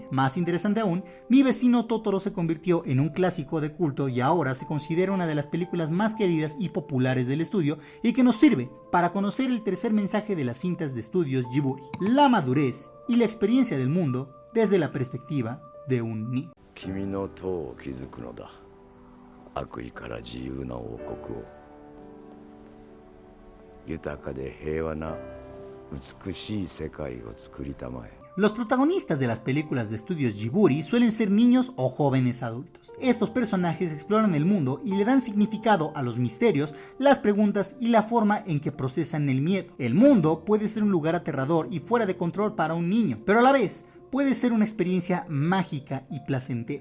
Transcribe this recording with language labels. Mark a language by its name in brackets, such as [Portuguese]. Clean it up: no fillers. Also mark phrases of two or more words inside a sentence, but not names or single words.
[Spanish] Más interesante aún, Mi vecino Totoro se convirtió en un clásico de culto y ahora se considera una de las películas más queridas y populares del estudio, y que nos sirve para conocer el tercer mensaje de las cintas de estudios Ghibli: la madurez y la experiencia del mundo desde la perspectiva de un niño. [Japanese] 悪意から自由な王国を豊かで平和な美しい世界を作りたまえ。 [Spanish] Los protagonistas de las películas de estudios Ghibli suelen ser niños o jóvenes adultos. Estos personajes exploran el mundo y le dan significado a los misterios, las preguntas y la forma en que procesan el miedo. El mundo puede ser un lugar aterrador y fuera de control para un niño, pero a la vez puede ser una experiencia mágica y placentera.